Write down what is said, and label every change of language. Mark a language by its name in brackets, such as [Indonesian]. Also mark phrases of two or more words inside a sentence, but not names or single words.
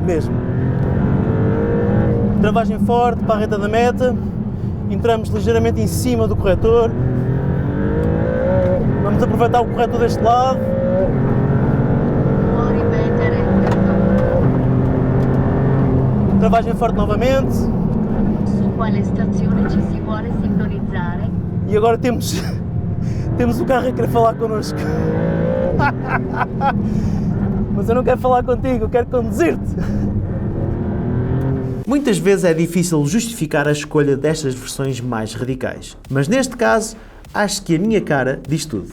[Portuguese] Travagem forte para a reta da meta, entramos ligeiramente em cima do corretor, vamos aproveitar o corretor deste lado. Travagem forte novamente. [Italian] Su quale stazione ci si vuole sintonizzare? [Portuguese] E agora temos o carro a querer falar connosco. Mas eu não quero falar contigo, eu quero conduzir-te. Muitas vezes é difícil justificar a escolha destas versões mais radicais, mas neste caso acho que a minha cara diz tudo.